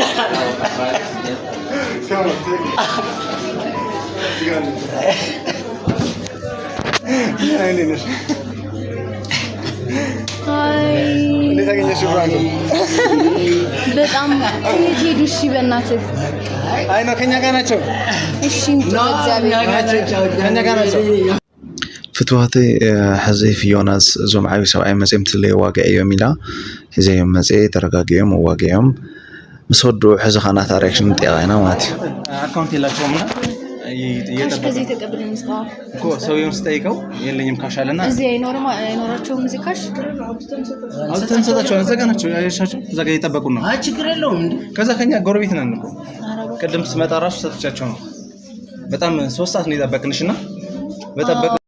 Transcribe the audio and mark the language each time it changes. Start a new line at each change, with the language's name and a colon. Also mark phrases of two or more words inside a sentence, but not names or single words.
Amharic: እንዴት አገኘሽው? በጣም የት ሄዱ? እሺ በእናትህ አይ ነው ከኛ ጋር ናቸው። እሺ ከኛ ጋር ናቸው።
Tigrinya: ፍትዋተይ ሕዚ ፊዮናስ እዞም ዓብይ ሰብኣይ መፅኦም ትለይ ዋግዕ እዮም ኢላ ሕዚዮም መፅ ተረጋጊኦም ዋግኦም ምስ ወድኡ ሕዚ ኸ ናታ ሪያክሽን ንጠይቃ ኢና ማለት እዩ
Amharic: አካውንት የላቸውም እና ከዚህ ተቀብለን እንስጣው እኮ ሰውየውን ስጠይቀው የለኝም ካሽ አለና እዚህ አይኖራቸውም እዚህ ካሽ አውጥተን ሰጣቸዋለን። እዛ ጋ ናቸው ያሻቸው እዛ ጋ እየጠበቁን ነው። አይ ችግር የለውም እንዴ ከዛ ከኛ ጎረቤት ነን እኮ ቅድም ስመጣ ራሱ ሰጥቻቸው ነው። በጣም 3 ሰዓት ነው የጠበቅንሽና በጠበቅ